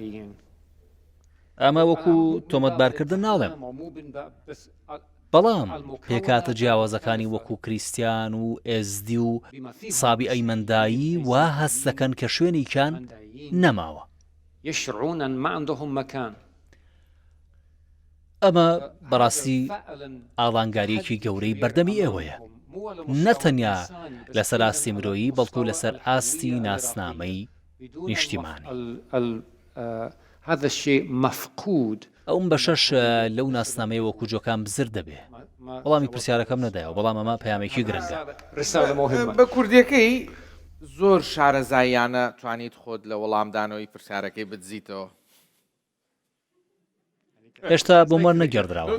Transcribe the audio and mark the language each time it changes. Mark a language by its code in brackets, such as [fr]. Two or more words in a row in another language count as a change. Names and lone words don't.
[ckb] ئەمە وەکو تۆمەتبارکردن ناڵێم بەڵام پێکاتە جیاوازەکانی وەکو کریسیان و ئێزدی و سابی ئەیمەندایی وا هەست دەکەن کە شوێنێکیان نەماوە ئەمە بەڕاستی ئاڵانگاریەکی گەورەی بەردەمی ئێوەیە نەتەنیا لەسەر ئاستی مرۆیی بەڵکو لەسەر ئاستی ناسنامەی نیشتیمانی [ar] هذا الشيء مفقود [ckb] ئەوم بەشەش لەو ناسنامەیە وەکو جۆکان بزر دەبێ وەڵامی پرسیارەکەم نەدایەوە بەڵام ئەمە پەیامێکی گرنگە بە کوردیەکەی زۆر شارەزاییانە توانیت خۆت لە وەڵامدانەوەی پرسیارەکەی بدزیتەوە هێشتا بۆ مەر نەگەردراوە